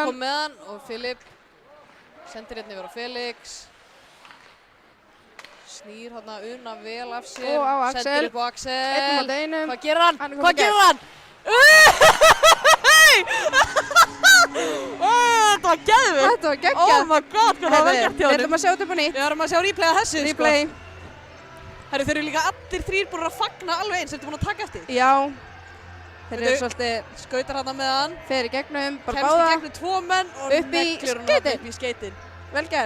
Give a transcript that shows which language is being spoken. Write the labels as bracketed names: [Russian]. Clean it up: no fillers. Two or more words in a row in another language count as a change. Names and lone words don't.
[Icelandic] kom með hann og Filip sendir hérna yfir á Felix. Snýr hérna Una vel af sér. Og á Axel. Sendir upp á Axel. Einn móti einum. Hvað gerir hann? Hann er kominn Hvað í gegn. gerir hann? Þetta var geðvikt. Þetta var geggjað. [English] Oh my god, [Icelandic] hvað það var gert hjá Við ætlum honum. að sjá þetta upp á nýtt. Við erum að sjá replay að þessu, Replay. sko. Herru, þeir eru líka allir þrír búin að fagna alveg eins. Ertu búin að taka eftir? Já. Þeir eru Veitu, svolítið skautar hann með hann. fer í gegnum, bara Kemst í báða. gegnum tvo menn og Upp í neglir hann skeytin. upp í skeytin. Vel gert.